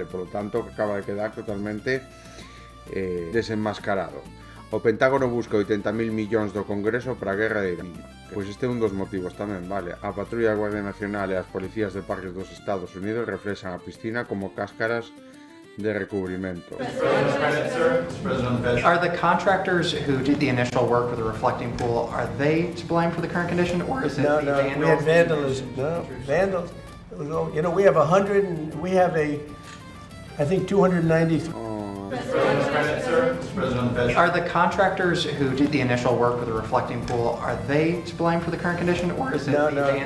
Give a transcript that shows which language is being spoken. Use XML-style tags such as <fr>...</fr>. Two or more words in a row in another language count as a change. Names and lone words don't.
<es>Por lo tanto, acaba de quedar totalmente desenmascarado.</es> <gl>O Pentágono busca 80.000 millóns do Congreso para a guerra de Irán. Pois este é un dos motivos tamén, vale? A patrulla da Guardia Nacional e as policías de parques dos Estados Unidos reflexan a piscina como cáscaras de recubrimento.</gl> <en>Are the contractors who did the initial work with the reflecting pool, are they to blame for the current condition, or is it the vandals? We had vandalism. No, vandals. You know, we have 100 and we have I think 293. Are the contractors who did the initial work with the reflecting pool, are they to blame for the current condition, or is it the vandals?</en>